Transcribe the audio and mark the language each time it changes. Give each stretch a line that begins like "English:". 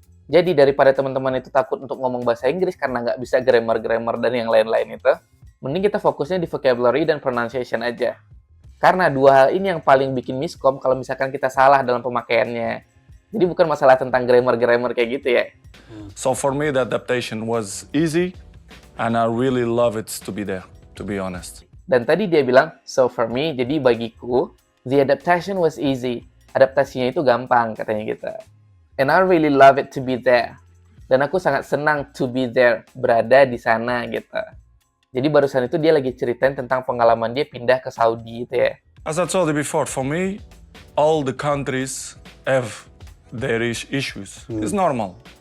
Indonesian: Jadi daripada teman-teman itu takut untuk ngomong bahasa Inggris karena nggak bisa grammar-grammar dan yang lain-lain itu, mending kita fokusnya di vocabulary dan pronunciation aja. Karena dua hal ini yang paling bikin miskom kalau misalkan kita salah dalam pemakaiannya. Jadi bukan masalah tentang grammar-grammar kayak gitu ya.
English: So for me, the adaptation was easy, and I really love it to be there, to be honest.
Indonesian: Dan tadi dia bilang,
English: so for me,
Indonesian: jadi bagiku,
English: the adaptation was easy.
Indonesian: Adaptasinya itu gampang, katanya gitu.
English: And I really love it to be there.
Indonesian: Dan aku sangat senang
English: to be there,
Indonesian: berada di sana gitu. Jadi barusan itu dia lagi ceritain tentang pengalaman dia pindah ke Saudi itu ya.
English: As I told you before, for me, all the countries have their issues. It's normal.